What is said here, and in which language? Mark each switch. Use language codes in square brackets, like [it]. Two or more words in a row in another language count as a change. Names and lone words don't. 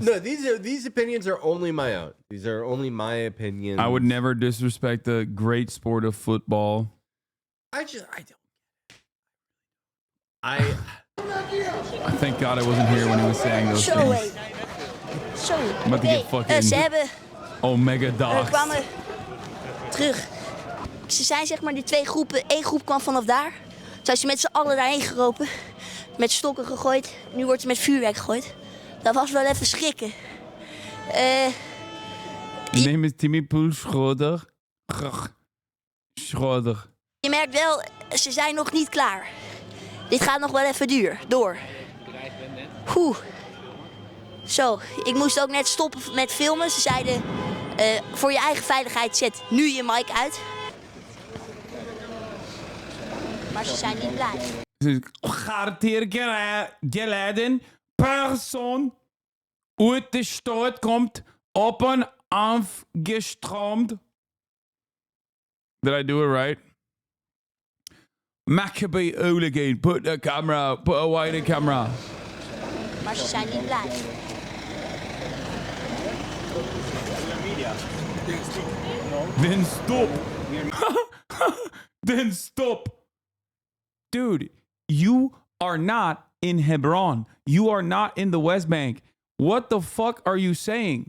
[en] No, these opinions are only my own. These are only my opinions. I would never disrespect the great sport of football. I don't. Thank God I wasn't here when he was saying those things. I'm about to get fucking [nl] ze hebben Omega Dogs. kwamen terug. Ze zijn zeg maar die twee groepen. Eén groep kwam vanaf daar. Toen zijn ze met z'n allen daarheen gelopen. Met stokken gegooid. Nu wordt er met vuurwerk gegooid. Dat was wel even schrikken. Neem eens Timmy Poel Schroeder. Schroeder. Je merkt wel, ze zijn nog niet klaar. Dit gaat nog wel even door. Zo, ik moest ook net stoppen met filmen. Ze zeiden, voor je eigen veiligheid zet nu je mic uit. Maar ze zijn niet blij. [de] Garantiert geladen Person [nl] uit de stad komt op en afgestroomd. [en] Did I do it right? Maccabi Hooligan, put away the camera. [nl] Maar ze zijn niet blij. [en] Then stop. Then stop. Dude, you are not in Hebron. You are not in the West Bank. What the fuck are you saying?